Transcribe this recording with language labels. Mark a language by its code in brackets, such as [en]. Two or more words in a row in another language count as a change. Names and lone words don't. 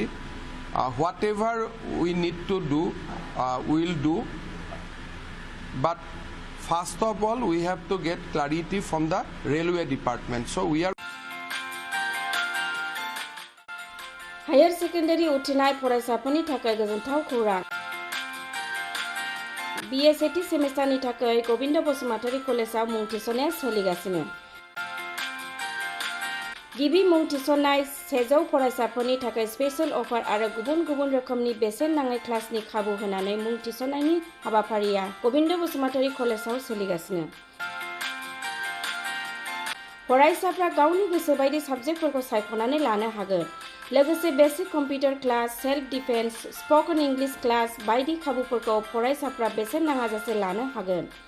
[en] Whatever we need to do, we will do. But first of all, we have to get clarity from the Railway Department. So we are [brx] Higher Secondary Utinai फरायसाफोरनि थाखाय गोजोनथाव खौरां BSAT सेमेस्टारनि थाखाय गोविंद बसुमतारी कलेजाव मुं थिसननाया सोलिगासिनो गिबि मुं थिसननाय 100 फरायसाफोरनि थाखाय [en] special offer [brx] आरो गुबुन गुबुन रोखोमनि बेसेन नाङै क्लासनि खाबु होनानै मुं थिसननायनि हाबाफारिया गोविंद बसुमतारी कलेजाव सोलिगासिनो फरायसाफ्रा गावनि गोसो बायदि साबजेक्टफोरखौ सायख'नानै लानो हागोन लोगोसे [en] basic computer class self defence spoken English class [brx] बायदि खाबुफोरखौ फरायसाफ्रा बेसेन नाङाजासे लानो हागोन